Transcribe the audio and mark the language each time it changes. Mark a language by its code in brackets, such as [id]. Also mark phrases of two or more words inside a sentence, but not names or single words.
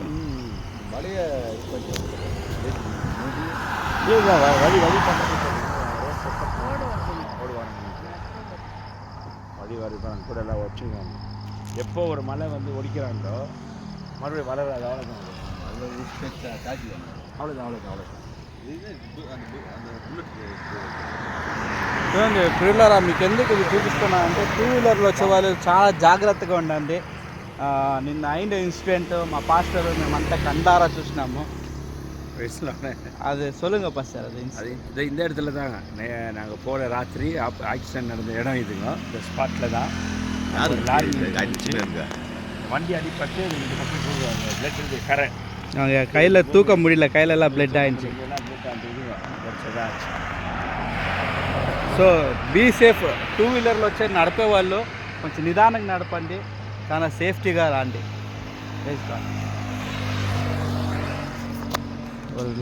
[ta] வழியை வழி வழி பண்ண வழி வருதான் கூட எல்லாம் வச்சுருக்காங்க. எப்போ ஒரு மலை வந்து ஒடிக்கிறாங்களோ மறுபடியும் மலை அவ்வளோதான், அவ்வளோதான். [te] చూడండి పిల్లరా, మీకు ఎందుకు ఇది చూపిస్తున్నా అంటే 2 వీలర్లో వచ్చే వాళ్ళు చాలా జాగ్రత్తగా ఉండండి. నిన్న అయిన ఇన్సిడెంట్ మా పాస్టర్ మేమంతా కండారా చూసినాము. [ta] அது சொல்லுங்க பாஸ்டர். அது இந்த இடத்துல தாங்க நாங்கள் போகிற ராத்திரி ஆக்சிடென்ட் நடந்த இடம் இதுங்க. இந்த ஸ்பாட்டில் தான் லாரி வண்டி அடிப்பட்டு இந்த பக்கம் பிளட் இருக்குது, கரை அவங்க கையில் தூக்க முடியல, கையிலெல்லாம் பிளட் ஆயிடுச்சு. [en] so be safe. [te] 2 వీలర్లో వచ్చే నడిపే వాళ్ళు కొంచెం నిదానంగా నడపండి, చాలా సేఫ్టీగా రాండి.